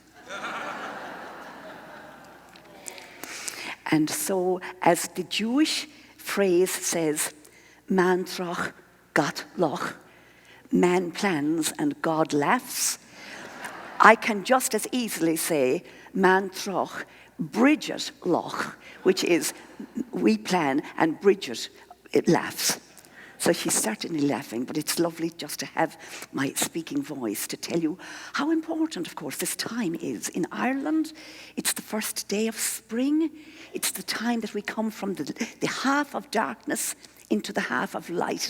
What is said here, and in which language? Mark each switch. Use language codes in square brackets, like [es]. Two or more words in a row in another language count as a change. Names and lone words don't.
[en] And so, as the Jewish phrase says, [yi] man trach, gat loch, [en] man plans and God laughs, I can just as easily say, [yi] man trach, Brigid loch, [en] which is we plan and Brigid it laughs. So she's certainly laughing, but it's lovely just to have my speaking voice to tell you how important, of course, this time is. In Ireland, it's the first day of spring. It's the time that we come from the half of darkness into the half of light.